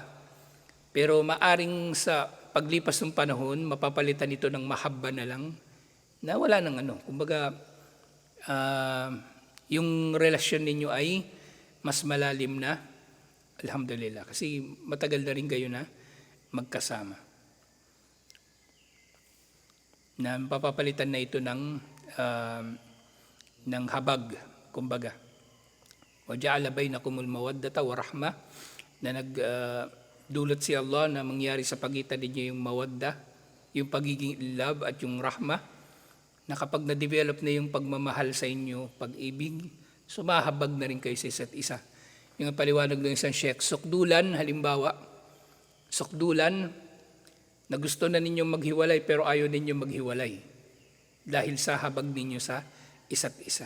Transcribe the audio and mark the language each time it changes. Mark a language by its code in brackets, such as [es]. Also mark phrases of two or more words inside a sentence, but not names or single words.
[tl] Pero maaring sa paglipas ng panahon, mapapalitan ito ng mahabba na lang, na wala nang Kumbaga, yung relasyon ninyo ay mas malalim na, alhamdulillah. Kasi matagal na rin kayo na magkasama. Na mapapalitan na ito ng habag, kumbaga. [ar] وَجَعَلَ بَيْنَكُمُ الْمَوَدَّةَ وَرَحْمَةَ, [tl] na nagdulot si Allah na mangyari sa pagitan ninyo yung mawadda, yung pagiging love at yung rahma, na kapag na-develop na yung pagmamahal sa inyo, pag-ibig, sumahabag na rin kayo sa isa't isa. Yung paliwanag ng isang sheikh, sukdulan, halimbawa, sukdulan, na gusto na ninyong maghiwalay pero ayaw ninyong maghiwalay dahil sa habag ninyo sa isa't isa.